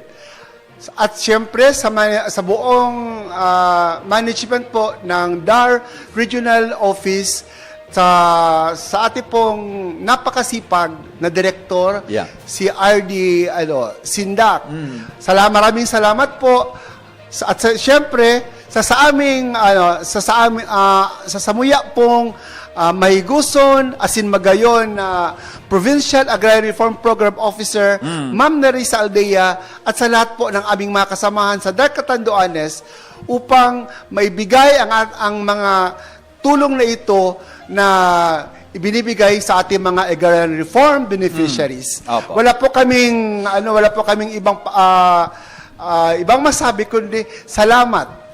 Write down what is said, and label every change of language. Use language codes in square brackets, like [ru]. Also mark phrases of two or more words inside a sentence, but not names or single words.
[tl] At siyempre sa buong management po ng DAR Regional Office, sa ating pong napakasipag na direktor, Yeah. si RD Sindak. Maraming salamat po. [bik] At siyempre sa samuya pong Mahiguson, Asin Magayon na Provincial Agrarian Reform Program Officer, [tl] Ma'am Nerissa Aldea, at sa lahat po ng aming mga kasamahan sa DAR Catanduanes upang maibigay ang mga tulong na ito na ibinibigay sa ating mga [en] agrarian reform beneficiaries. [tl] Opo. Wala po kaming ibang masabi kundi salamat.